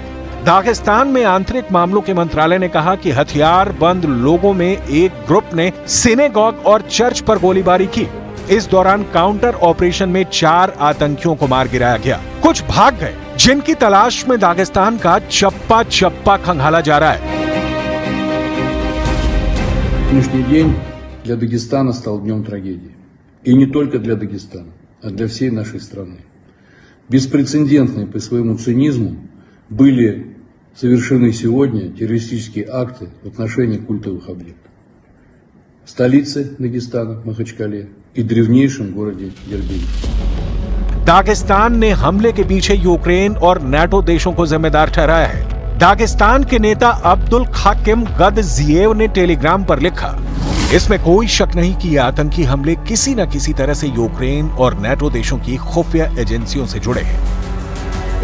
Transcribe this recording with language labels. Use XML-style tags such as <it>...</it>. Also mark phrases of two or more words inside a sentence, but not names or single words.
<hi>दागिस्तान में आंतरिक मामलों के मंत्रालय ने कहा कि हथियारबंद लोगों में एक ग्रुप ने सिनेगॉग और चर्च पर गोलीबारी की। इस दौरान काउंटर ऑपरेशन में 4 आतंकियों को मार गिराया गया। कुछ भाग गए, जिनकी तलाश में दागिस्तान का चप्पा चप्पा खंगाला जा रहा है।</hi> <ru>Сегодняшний день для Дагестана стал днем трагедии. И не только для Дагестана, а для всей нашей страны. Беспрецедентные по своему цинизму были совершены сегодня террористические акты в отношении культовых объектов. В столице Дагестана, Махачкале, и древнейшем городе Дербент।</ru> <hi>दागिस्तान ने हमले के पीछे यूक्रेन और नाटो देशों को जिम्मेदार ठहराया है। दागिस्तान के नेता अब्दुल खाकिम गदजिएव ने टेलीग्राम पर लिखा, इसमें कोई शक नहीं कि ये आतंकी हमले किसी न किसी तरह से यूक्रेन और नाटो देशों की खुफिया एजेंसियों से जुड़े हैं।</hi>